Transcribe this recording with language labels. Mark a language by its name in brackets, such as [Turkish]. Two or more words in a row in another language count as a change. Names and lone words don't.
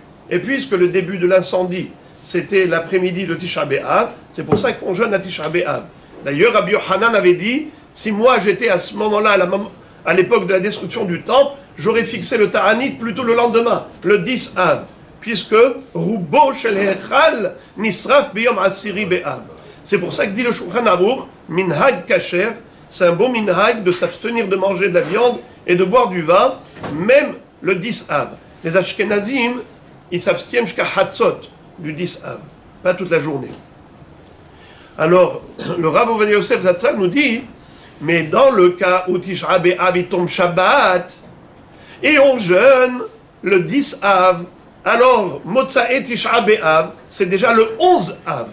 [French] Et puisque le début de l'incendie, c'était l'après-midi de Tisha B'Av, c'est pour ça qu'on jeûne à Tisha B'Av. D'ailleurs, Rabbi Yochanan avait dit, si moi j'étais à ce moment-là, à l'époque de la destruction du temple, j'aurais fixé le Ta'anit plutôt le lendemain, le 10 Av, puisque [Hebrew] רובו של היכל נשרף ביום עשירי באב. [French] C'est pour ça que dit le Shulchan Aruch, [Hebrew] מנהג כשר, [French] c'est un beau minhag de s'abstenir de manger de la viande et de boire du vin, même le 10 Av. Les Ashkenazim, ils s'abstiennent jusqu'à Hatzot, du 10 Av, pas toute la journée. Alors, le Rav Ovadia Yosef Zatzal nous dit, mais dans le cas où Tisha B'Av il tombe Shabbat, et on jeûne le 10 Av, alors Motsa'et Tisha B'Av, c'est déjà le 11 Av.